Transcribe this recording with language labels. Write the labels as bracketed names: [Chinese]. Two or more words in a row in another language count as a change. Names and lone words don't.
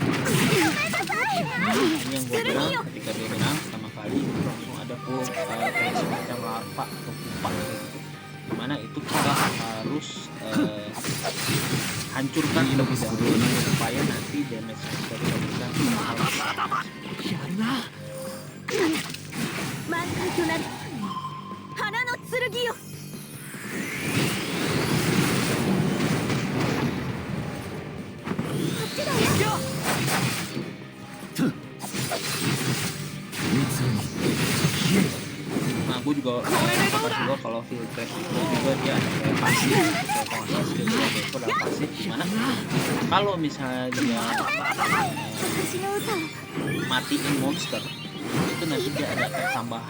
[Indonesian] Ini yang gue bilang, ketika dia menang pertama kali langsung ada kayak semacam larva atau pupa dimana itu kita harus hancurkan terlebih dahulu supaya nanti damage yang kita dapatkan bakal besar. [Japanese] やるな満開となる花の剣よ [Indonesian] Nah, gue juga suka juga kalau [English] field trap [Indonesian] itu juga dia ada kayak pasif, kayak kalau nggak skill dia itu adalah pasif, dimana kalau misalnya dia matiin monster itu nanti dia ada efek tambahan.